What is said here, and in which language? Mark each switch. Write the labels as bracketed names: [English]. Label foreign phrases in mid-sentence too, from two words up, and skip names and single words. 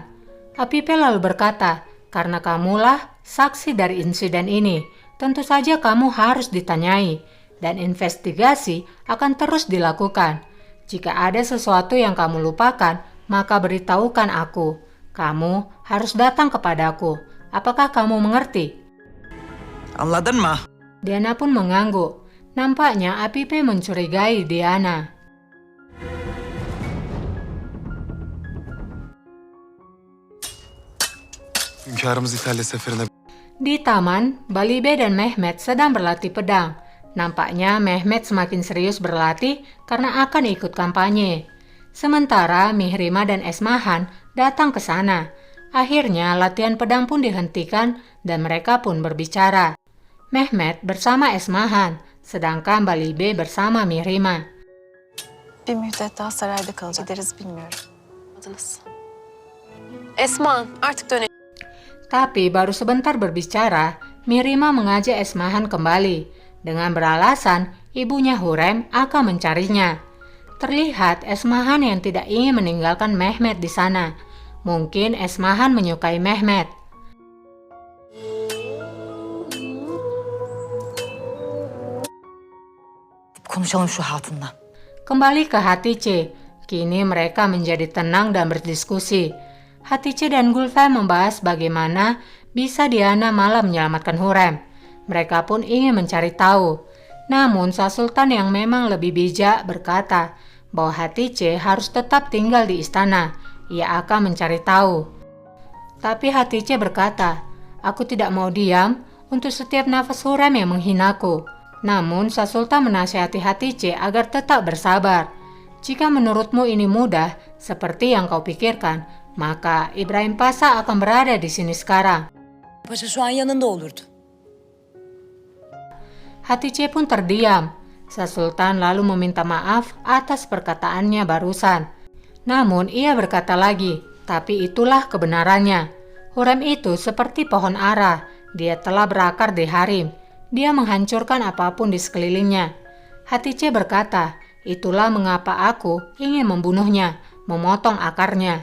[Indonesian] Apipe lalu berkata, karena kamulah saksi dari insiden ini, tentu saja kamu harus ditanyai. Dan investigasi akan terus dilakukan. Jika ada sesuatu yang kamu lupakan, maka beritahukan aku. Kamu harus datang kepadaku. Apakah kamu mengerti? [Turkish] Anladın mı? [Indonesian] Diana pun mengangguk. Nampaknya Apipe mencurigai Diana. [Turkish] Hünkârımız İtalya seferine... [Indonesian] Di taman, Balibe dan Mehmet sedang berlatih pedang. Nampaknya Mehmet semakin serius berlatih karena akan ikut kampanye. Sementara Mihrima dan Esmahan datang ke sana. Akhirnya latihan pedang pun dihentikan dan mereka pun berbicara. Mehmet bersama Esmahan, sedangkan Balibe bersama Mihrima. [Turkish] Bir müddet daha sarayda kalacak. Gideriz bilmiyorum. Esma, artık dönelim. [Indonesian] Tapi baru sebentar berbicara, Mirima mengajak Esmahan kembali dengan beralasan ibunya Hurrem akan mencarinya. Terlihat Esmahan yang tidak ingin meninggalkan Mehmet di sana. Mungkin Esmahan menyukai Mehmet. [Turkish] Konuşalım şu hatunla. [Indonesian] Kembali ke Hatice. Kini mereka menjadi tenang dan berdiskusi. Hatice dan Gulfem membahas bagaimana bisa Diana malah menyelamatkan Hurrem. Mereka pun ingin mencari tahu. Namun Sa Sultan yang memang lebih bijak berkata bahwa Hatice harus tetap tinggal di istana. Ia akan mencari tahu. Tapi Hatice berkata, aku tidak mau diam untuk setiap nafas Hurrem yang menghinaku. Namun Sa Sultan menasihati Hatice agar tetap bersabar. Jika menurutmu ini mudah, seperti yang kau pikirkan, maka Ibrahim Pasha akan berada di sini sekarang. [Turkish] Paşa şu an yanında olurdu. [Indonesian] Hatice pun terdiam. Sa Sultan lalu meminta maaf atas perkataannya barusan. Namun ia berkata lagi, tapi itulah kebenarannya. Hurrem itu seperti pohon ara, dia telah berakar di harem. Dia menghancurkan apapun di sekelilingnya. Hatice berkata, itulah mengapa aku ingin membunuhnya, memotong akarnya.